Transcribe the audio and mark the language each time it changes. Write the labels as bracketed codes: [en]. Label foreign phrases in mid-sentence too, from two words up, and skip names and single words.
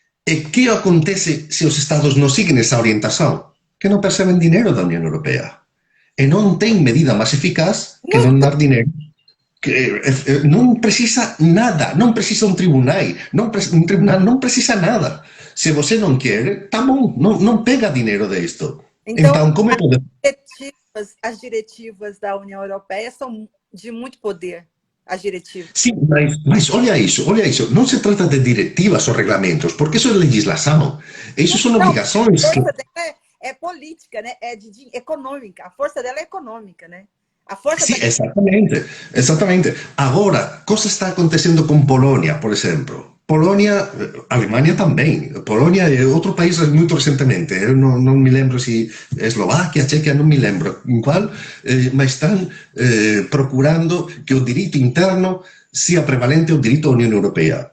[gl] E que acontece se os Estados non siguen esa orientación? Que non perceben dinero da Unión Europea. E non ten medida máis eficaz que non dar dinero. Que non precisa nada, non precisa un tribunal, un tribunal non precisa nada. Se você non quere, tá bom, non pega dinero de isto. [pt] Então, Então, como pode... as diretivas da União Europeia são de muito poder. As diretivas. [gl] Sí, mas olha iso. Non se trata de directivas ou reglamentos, porque iso é legislação. Iso son obrigações. [pt] A força dela é política, né? É econômica. A força dela é econômica, né? A força [gl] Sí, exatamente. Agora, cosa está acontecendo con Polonia, por exemplo? Polonia, Alemania tamén. Polonia é outro país moito recentemente. Eu non me lembro se Eslovaquia, Chequia, non me lembro en cual, mas están procurando que o direito interno sea prevalente ao direito da Unión Europea.